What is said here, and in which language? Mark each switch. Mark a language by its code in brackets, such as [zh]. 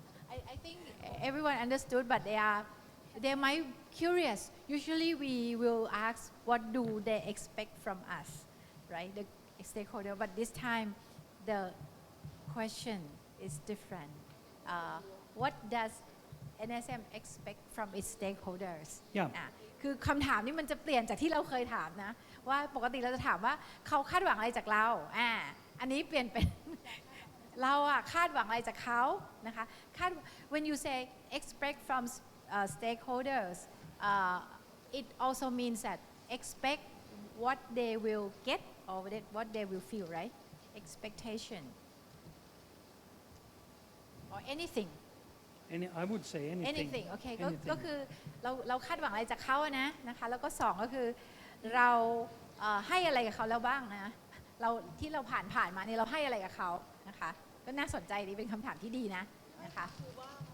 [en] I think everyone understood, but they might curious. Usually we will ask what do they expect from us, right? The stakeholder. But this time the question is different. What does NSM expect from its stakeholders? Yeah. [th] คือคำถามนี้มันจะเปลี่ยนจากที่เราเคยถามนะว่าปกติเราจะถามว่าเขาคาดหวังอะไรจากเราอันนี้เปลี่ยนเป็นเราคาดหวังอะไรจากเขานะคะ [en] when you say expect from stakeholders it also means that expect what they will get or what they will feel, right? Expectation or anything. I would say anything. [th] โอเคก็คือเราคาดหวังอะไรจากเขานะคะแล้วก็2ก็คือเราให้อะไรกับเขาแล้วบ้างนะเราที่เราผ่านมาเนี่ยเราให้อะไรกับเขานะคะก็น่าสนใจดีเป็นคำถามที่ดีนะคะคือว่า